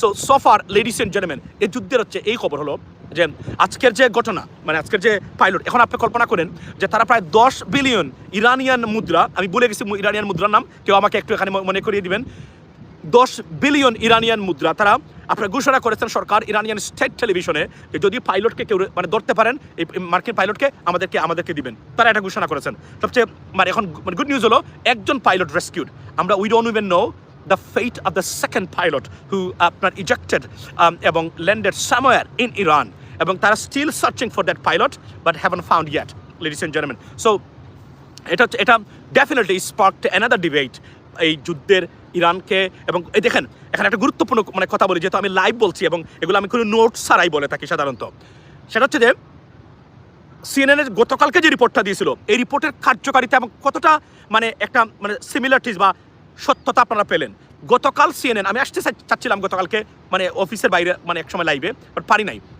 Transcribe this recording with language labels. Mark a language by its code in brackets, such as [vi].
[bn] So far ladies and gentleman, এই যুদ্ধের হচ্ছে এই খবর হলো যে আজকের যে ঘটনা, মানে আজকের যে পাইলট, এখন আপনি কল্পনা করেন যে তারা প্রায় 10 বিলিয়ন ইরানিয়ান মুদ্রা, আমি বলে গেছি ইরানিয়ান মুদ্রার নাম, কেউ আমাকে একটু এখানে মনে করিয়ে দিবেন, 10 বিলিয়ন ইরানিয়ান মুদ্রা তারা আপনার ঘোষণা করেছেন সরকার ইরানিয়ান স্টেট টেলিভিশনে, যে যদি পাইলটকে কেউ মানে ধরতে পারেন, এই মার্কিন পাইলটকে আমাদেরকে দিবেন, তারা এটা ঘোষণা করেছেন। সবচেয়ে মানে এখন গুড নিউজ হলো একজন পাইলট রেস্কিউড। [en] আমরা we don't even know the fate of the second pilot who আপনার ejected এবং landed somewhere in Iran, এবং তারা still searching for that pilot but haven't found yet, ladies and gentlemen. So এটা definitely sparked another debate [bn] এই যুদ্ধের ইরানকে। এবং এই দেখেন এখানে একটা গুরুত্বপূর্ণ মানে কথা বলি, যেহেতু আমি লাইভ বলছি এবং এগুলো আমি কোনো নোট ছাড়াই বলে থাকি সাধারণত, সেটা হচ্ছে যে CNN এর গতকালকে যে রিপোর্টটা দিয়েছিল, এই রিপোর্টের কার্যকারিতা এবং কতটা মানে একটা মানে সিমিলারিটিস বা সত্যতা আপনারা পেলেন। গতকাল CNN, আমি আসতে চাচ্ছিলাম গতকালকে মানে অফিসের বাইরে মানে এক সময় লাইভে, বাট পারি নাই।